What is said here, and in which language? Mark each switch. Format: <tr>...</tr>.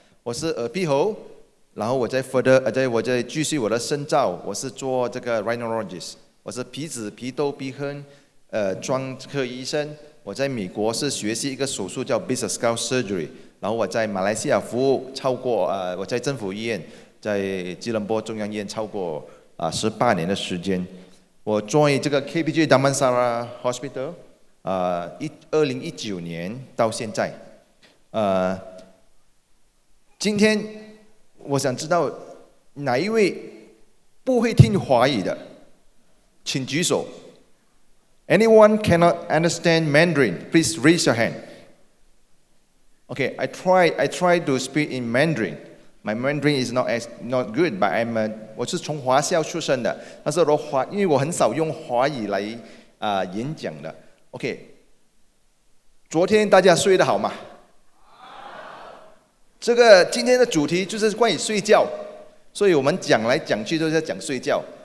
<zh>我是耳鼻喉，然后我再继续我的深造，我是做这个 rhinologist， 我是鼻子、鼻窦、鼻鼾专科医生。我在美国是学习一个手术叫 Basic Skull Surgery， 然后我在马来西亚服务超过我在政府医院，在吉隆坡中央医院超过18年的时间。我 join 这个 KPJ Damansara Hospital 2019年到现在。今天我想知道哪一位不会听华语的，请举手。</zh> <en>Anyone cannot understand Mandarin? Please raise your hand. Okay, I try to speak in Mandarin. My Mandarin is not good, but</en> <zh>我是从华校出身的，但是因为我很少用华语来演讲的。 OK， 昨天大家睡得好吗？这个今天的主题就是关于睡觉，所以我们讲来讲去都在讲睡觉。</zh>